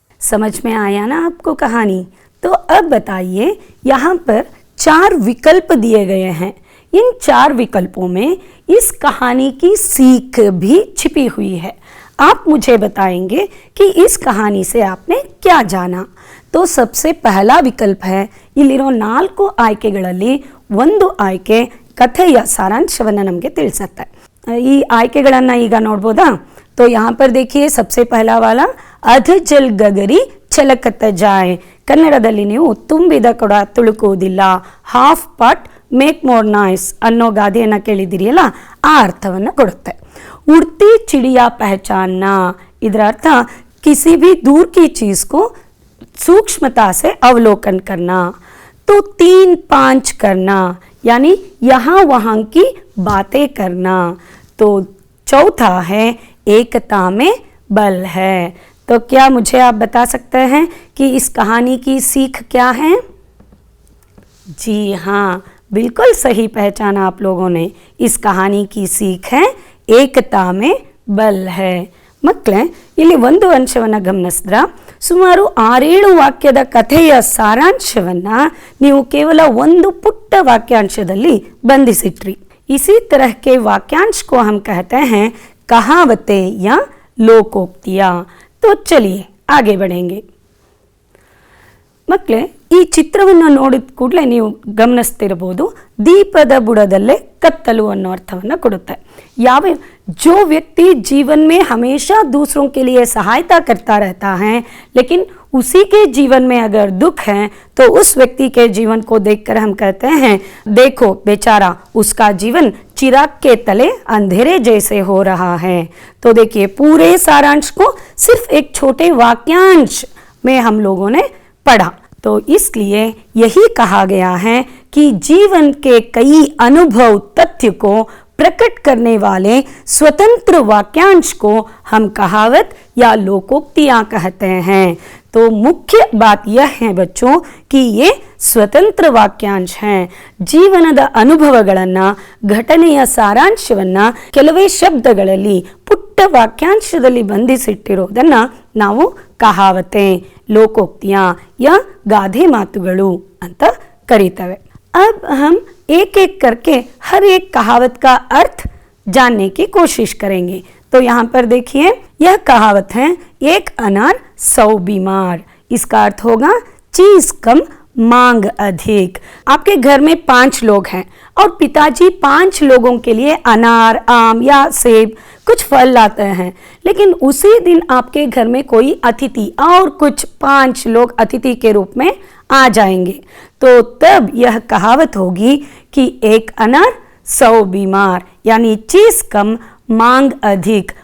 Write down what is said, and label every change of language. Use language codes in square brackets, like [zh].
[hi] समझ में आया ना आपको कहानी। तो अब बताइए, यहाँ पर 4 विकल्प दिए गए हैं। इन 4 विकल्पों में इस कहानी की सीख भी छिपी हुई है। आप मुझे बताएंगे कि इस कहानी से आपने क्या जाना। तो सबसे पहला विकल्प है, [kn] इಲ್ಲಿರೋ 4 ಆಯ್ಕೆಗಳಲ್ಲಿ ಒಂದು ಆಯ್ಕೆ ಕಥೆಯ ಸಾರಾಂಶವನ್ನು ನಮಗೆ ತಿಳಿಸುತ್ತೆ। ಈ ಆಯ್ಕೆಗಳನ್ನು ಈಗ ನೋಡ್ಬೋದಾ। [hi] तो यहाँ पर देखिए सबसे पहला वाला अध जल गगरी छलकत जाए। [kn] ಕನ್ನಡದಲ್ಲಿ ನೀವು ತುಂಬಿದ ಕೊಡ ತುಳುಕುವುದಿಲ್ಲ, [en] half pot make more noise [kn] ಅನ್ನೋ ಗಾದೆಯನ್ನು ಕೇಳಿದಿರಿಯಲ್ಲ, ಆ ಅರ್ಥವನ್ನು ಕೊಡುತ್ತೆ। [hi] उड़ती चिड़िया पहचानना, [kn] ಇದರ ಅರ್ಥ [hi] किसी भी दूर की चीज को सूक्ष्मता से अवलोकन करना। तो 3-5 करना यानी यहाँ वहाँ की बातें करना। तो चौथा है एकता में बल है। तो क्या मुझे आप बता सकते हैं कि इस कहानी की सीख क्या है। जी हाँ, बिल्कुल सही पहचाना आप लोगों ने। इस कहानी की सीख है ಏಕತಾ ಮೇ ಬಲ್ ಹೈ। [kn] ಮಕ್ಕಳೇ, ಇಲ್ಲಿ ಒಂದು ಅಂಶವನ್ನು ಗಮನಿಸಿದ್ರ, ಸುಮಾರು 6-7 ವಾಕ್ಯದ ಕಥೆಯ ಸಾರಾಂಶವನ್ನು ನೀವು ಕೇವಲ ಒಂದು ಪುಟ್ಟ ವಾಕ್ಯಾಂಶದಲ್ಲಿ ಬಂಧಿಸಿಟ್ರಿ। [hi] इसी तरह के वाक्यांश को हम कहते हैं कहावतें या लोकोक्तियाँ। तो चलिए आगे बढ़ेंगे। [kn] ಮಕ್ಕಳೇ, ಈ ಚಿತ್ರವನ್ನು ನೋಡಿದ ಕೂಡಲೇ ನೀವು ಗಮನಿಸ್ತಿರಬಹುದು, ದೀಪದ ಬುಡದಲ್ಲೇ ಕತ್ತಲು ಅನ್ನೋ ಅರ್ಥವನ್ನು ಕೊಡುತ್ತೆ। [hi] जो व्यक्ति जीवन में हमेशा दूसरों के लिए सहायता करता रहता है, लेकिन उसी के जीवन में अगर दुख है तो उस व्यक्ति के जीवन को देखकर हम कहते हैं, देखो बेचारा, उसका जीवन चिराग के तले अंधेरे जैसे हो रहा है। तो देखिए, पूरे सारांश को सिर्फ एक छोटे वाक्यांश में हम लोगों ने पढ़ा। तो इसलिए यही कहा गया है कि जीवन के कई अनुभव तथ्य को प्रकट करने वाले स्वतंत्र वाक्यांश को हम कहावत या लोकोक्तियाँ कहते हैं। तो मुख्य बात यह है बच्चों कि ये स्वतंत्र वाक्यांश हैं। [kn] ಜೀವನದ ಅನುಭವಗಳನ್ನು, ಘಟನೆಯ ಸಾರಾಂಶವನ್ನು ಕೆಲವೇ ಶಬ್ದಗಳಲ್ಲಿ ಪುಟ್ಟ ವಾಕ್ಯಾಂಶದಲ್ಲಿ ಬಂಧಿಸಿಟ್ಟಿರೋದನ್ನು ನಾವು ಕಹಾವತೆ, ಲೋಕೋಕ್ತಿಯ ಯಾ ಗಾದೆ ಮಾತುಗಳು ಅಂತ ಕರೀತೇವೆ। [hi] अब हम एक एक करके हर एक कहावत का अर्थ जानने की कोशिश करेंगे। तो यहाँ पर देखिए, यह कहावत है, एक अनार 100 बीमार। इसका अर्थ होगा चीज कम मांग अधिक। आपके घर में 5 लोग हैं और पिताजी 5 लोगों के लिए अनार, आम या सेब कुछ फल लाते हैं, लेकिन उसी दिन आपके घर में कोई अतिथि और कुछ 5 लोग अतिथि के रूप में आ जाएंगे, तो तब यह कहावत होगी कि एक अनार 100 बीमार, यानी चीज कम मांग अधिक।